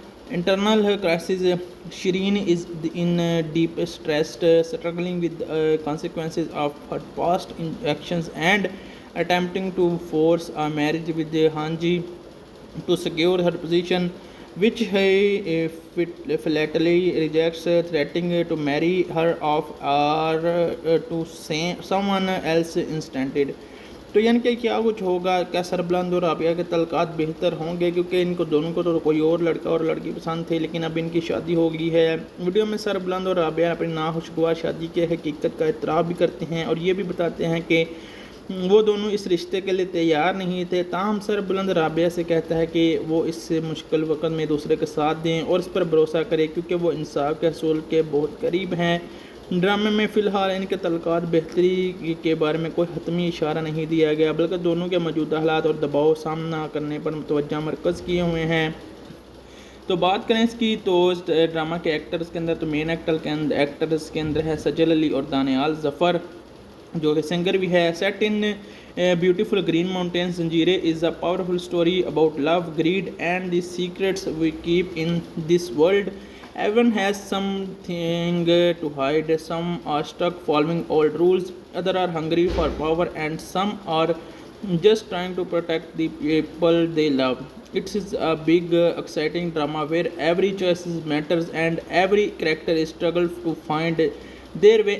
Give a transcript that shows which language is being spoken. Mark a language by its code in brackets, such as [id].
[en] Internal crisis, Shireen is in deep stress, struggling with consequences of her past actions and attempting to force a marriage with Hanji to secure her position, which he flatly rejects, threatening to marry her off or to someone else instead. [ur] تو یعنی کہ کیا کچھ ہوگا؟ کیا سربلند اور رابعہ کے تعلقات بہتر ہوں گے؟ کیونکہ ان کو دونوں کو تو کوئی اور لڑکا اور لڑکی پسند تھے، لیکن اب ان کی شادی ہو گئی ہے۔ ویڈیو میں سربلند اور رابعہ اپنی ناخوشگوار شادی کے حقیقت کا اعتراف بھی کرتے ہیں اور یہ بھی بتاتے ہیں کہ وہ دونوں اس رشتے کے لیے تیار نہیں تھے۔ تاہم سربلند رابعہ سے کہتا ہے کہ وہ اس مشکل وقت میں دوسرے کے ساتھ دیں اور اس پر بھروسہ کرے، کیونکہ وہ انصاف کے حصول کے بہت قریب ہیں۔ ڈرامے میں فی الحال ان کے تعلقات بہتری کے بارے میں کوئی حتمی اشارہ نہیں دیا گیا، بلکہ دونوں کے موجودہ حالات اور دباؤ سامنا کرنے پر توجہ مرکز کیے ہوئے ہیں۔ تو بات کریں اس کی، تو اس ڈرامہ کے ایکٹرز کے اندر تو مین ایکٹرز کے اندر ہے سجل علی اور دانیال ظفر، جو کہ سنگر بھی ہے۔ [en] Set in beautiful green mountains, Zanjeerein is a powerful story about love, greed and the secrets we keep in this world. Everyone has something to hide. Some are stuck following old rules, others are hungry for power, and some are just trying to protect the people they love. It is a big, exciting drama where every choice matters and every character struggles to find their way.